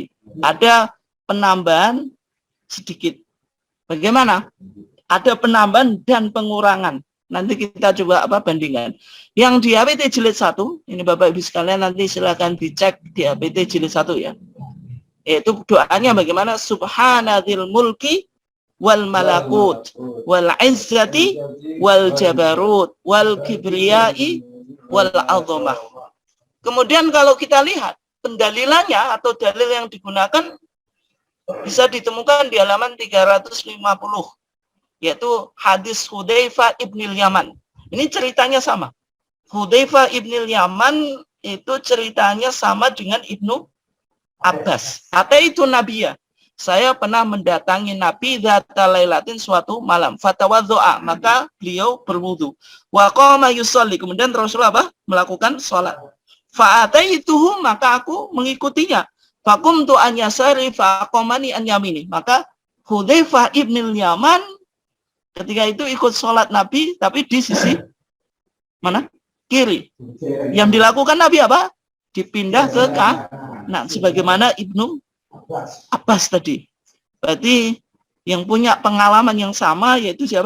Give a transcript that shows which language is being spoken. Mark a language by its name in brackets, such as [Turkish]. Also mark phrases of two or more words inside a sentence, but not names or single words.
[Indonesian] Ada penambahan sedikit. Bagaimana? Ada penambahan dan pengurangan. Nanti kita coba bandingkan. Yang di HPT jilid 1, ini Bapak Ibu sekalian nanti silakan dicek di HPT jilid 1 ya. Yaitu doanya bagaimana? [Arabic] سبحان ذي الملك والملكوت والعزة والجبروت والكبرياء والعظمة. [Indonesian] Kemudian kalau kita lihat pendalilannya atau dalil yang digunakan bisa ditemukan di halaman 350, yaitu hadis Hudzaifah ibnil Yaman. Ini ceritanya sama. Hudzaifah ibnil Yaman itu ceritanya sama dengan Ibnu Abbas. [Arabic] أتيت النبي. [Indonesian] Saya pernah mendatangi Nabi [Arabic] ذات ليلة [Indonesian] suatu malam. Fatawaddu'a, maka beliau berwudu. [Arabic] وقام يصلي, [Indonesian] kemudian Rasulullah apa? Melakukan sholat. Fa'ataituhu, maka aku mengikutinya. [Arabic] فقمت عن يساري فأقامني عن يميني. [Indonesian] Maka Hudzaifah ibnil Yaman ketika itu ikut sholat Nabi, tapi di sisi mana? Kiri. Yang dilakukan Nabi apa? Dipindah ke kanan, sebagaimana Ibnu Abbas tadi. Berarti yang punya pengalaman yang sama yaitu siapa?